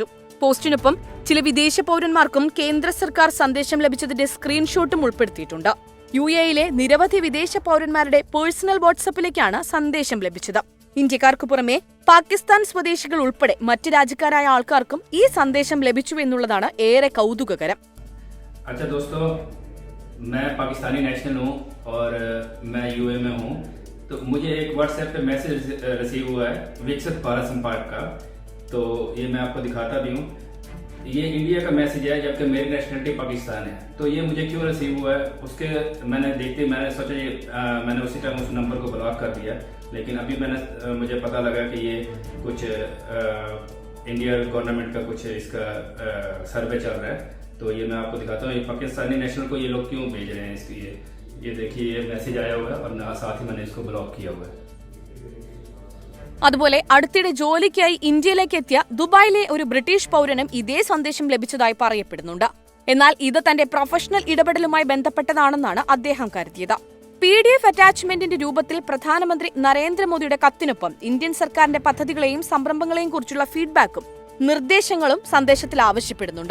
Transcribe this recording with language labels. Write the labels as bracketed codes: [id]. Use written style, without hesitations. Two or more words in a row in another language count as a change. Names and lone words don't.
[ml] പോസ്റ്റിനൊപ്പം ചില വിദേശ പൗരന്മാർക്കും കേന്ദ്ര സർക്കാർ സന്ദേശം ലഭിച്ചതിന്റെ സ്ക്രീൻഷോട്ടും ഉൾപ്പെടുത്തിയിട്ടുണ്ട്. UAEയിലെ നിരവധി വിദേശ പൗരന്മാരുടെ പേഴ്സണൽ വാട്സ്ആപ്പിലേക്കാണ് സന്ദേശം ലഭിച്ചത്. ഇന്ത്യക്കാർക്കു പുറമെ പാകിസ്ഥാൻ സ്വദേശികൾ ഉൾപ്പെടെ മറ്റ് രാജ്യക്കാരായ ആൾക്കാർക്കും ഈ സന്ദേശം ലഭിച്ചു എന്നുള്ളതാണ് ഏറെ കൗതുകകരം. [hi] मैं पाकिस्तानी नेशनल हूँ और मैं UAE में हूँ, तो मुझे एक व्हाट्सएप पे [en] message receive [hi] हुआ है विकसित भारत संपर्क का, तो ये मैं आपको दिखाता भी हूँ. ये इंडिया का मैसेज है जबकि मेरी नेशनलिटी पाकिस्तान है. तो ये मुझे क्यों रिसीव हुआ है उसके मैंने सोचा ये मैंने उसी टाइम उस नंबर को ब्लॉक कर दिया, लेकिन अभी मुझे पता लगा कि ये कुछ इंडिया गवर्नमेंट का कुछ इसका सर्वे चल रहा है. तो ये मैं आपको दिखाता हूँ ये पाकिस्तानी नेशनल को ये लोग क्यों भेज रहे हैं. इसकी ये देखिए ये मैसेज आया हुआ है और साथ ही मैंने इसको ब्लॉक किया हुआ है. [ml] അതുപോലെ അടുത്തിടെ ജോലിക്കായി ഇന്ത്യയിലേക്ക് എത്തിയ ദുബായിലെ ഒരു ബ്രിട്ടീഷ് പൗരനും ഇതേ സന്ദേശം ലഭിച്ചതായി പറയപ്പെടുന്നുണ്ട്. എന്നാൽ ഇത് തന്റെ പ്രൊഫഷണൽ ഇടപെടലുമായി ബന്ധപ്പെട്ടതാണെന്നാണ് അദ്ദേഹം കരുതിയത്. PDF അറ്റാച്ച്മെന്റിന്റെ രൂപത്തിൽ പ്രധാനമന്ത്രി നരേന്ദ്രമോദിയുടെ കത്തിനൊപ്പം ഇന്ത്യൻ സർക്കാരിന്റെ പദ്ധതികളെയും സംരംഭങ്ങളെയും കുറിച്ചുള്ള ഫീഡ്ബാക്കും നിർദ്ദേശങ്ങളും സന്ദേശത്തിൽ ആവശ്യപ്പെടുന്നുണ്ട്.